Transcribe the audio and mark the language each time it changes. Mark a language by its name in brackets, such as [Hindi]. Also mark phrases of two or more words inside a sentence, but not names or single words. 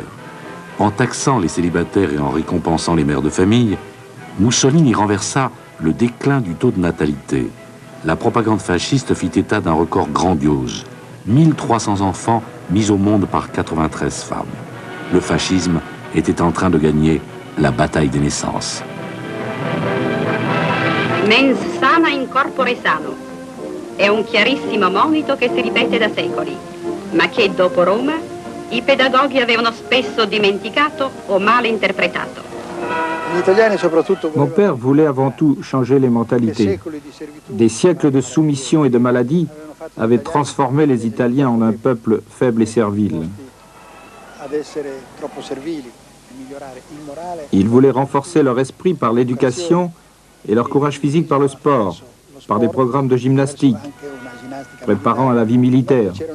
[French] En taxant les célibataires et en récompensant les mères de famille, Mussolini renversa le déclin du taux de natalité. La propagande fasciste fit état d'un record grandiose. 1300 enfants mis au monde par 93 femmes. Le fascisme était en train de gagner la bataille des naissances. [Latin] Mens sana in corpore sano. [Italian] È un chiarissimo monito che si ripete da secoli, ma che dopo Roma i pedagoghi avevano spesso dimenticato o male interpretato. [French] Mon père voulait avant tout changer les mentalités. Des siècles de soumission et de maladie avaient transformé les Italiens en un peuple faible et servile. Il voulait renforcer leur esprit par l'éducation et leur courage physique par le sport, par des programmes de gymnastique, préparant à la vie militaire.